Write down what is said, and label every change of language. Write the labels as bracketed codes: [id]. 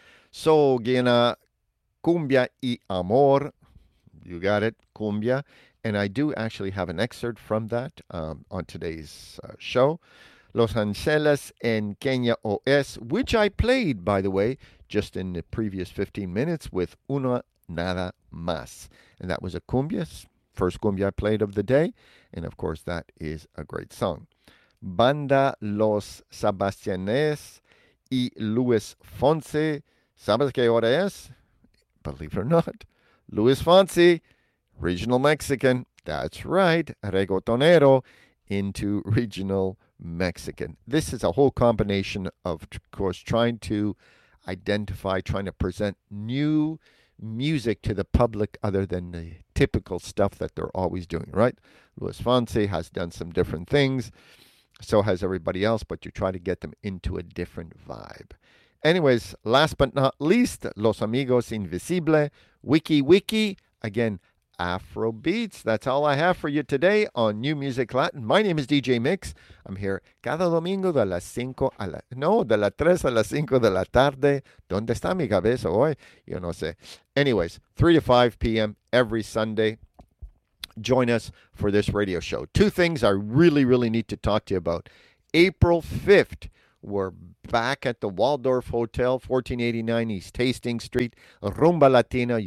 [en] So, Gina, Cumbia y Amor, you got it, cumbia, and I do actually have an excerpt from that on today's show, Los Angeles en Kenya OS, which I played, by the way, just in the previous 15 minutes with Una Nada Más, and that was a cumbia, first cumbia I played of the day, and of course that is a great song. [es] Banda Los Sebastianes y Luis Fonsi, ¿sabes qué hora es? [en] Believe it or not, Luis Fonsi, regional Mexican. That's right, reggaetonero into regional Mexican. This is a whole combination of course, trying to identify, trying to present new music to the public other than the typical stuff that they're always doing, right? Luis Fonsi has done some different things. So has everybody else, but you try to get them into a different vibe. Anyways, last but not least, Los Amigos Invisible, Wiki Wiki, again, Afrobeats. That's all I have for you today on New Music Latin. My name is DJ Mix. I'm here [es] cada domingo de las cinco a la... No, de las tres a las cinco de la tarde. ¿Dónde está mi cabeza hoy? Yo no sé. [en] Anyways, 3 to 5 p.m. every Sunday. Join us for this radio show. Two things I really, really need to talk to you about. April 5th, we're back at the Waldorf Hotel, 1489 East Hastings Street, Rumba Latina.